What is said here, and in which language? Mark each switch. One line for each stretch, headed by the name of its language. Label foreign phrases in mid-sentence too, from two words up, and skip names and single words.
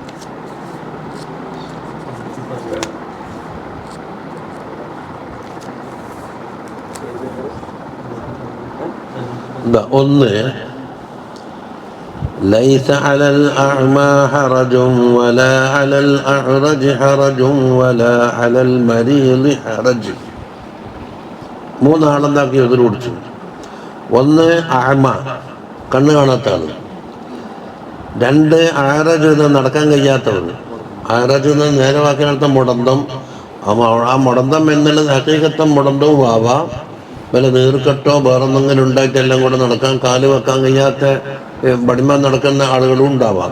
Arabic: ഒന്ന് ليس على الأعمى حرج ولا على الأعرج حرج ولا على المريض حرج.
Malayalam: മൂന്നാളെന്താക്കി എതിർ പിടിച്ചു. ഒന്ന് അഅമ, കണ്ണ് കാണാത്ത ആള്. രണ്ട് ആറജ് നടക്കാൻ കഴിയാത്തവർ. ആറജ് നേരെ വാക്കിനർത്ഥം മുടന്തം. ആ മുടന്തം എന്നുള്ളത് ഹഖീഖത്തം മുടന്തവും ആവാം, വല്ല നീർക്കെട്ടോ വേറെന്തെങ്കിലും ഉണ്ടായിട്ട് എല്ലാം കൂടെ നടക്കാൻ കാല് വെക്കാൻ കഴിയാത്ത ബടിമ നടക്കുന്ന ആളുകളും ഉണ്ടാവാം.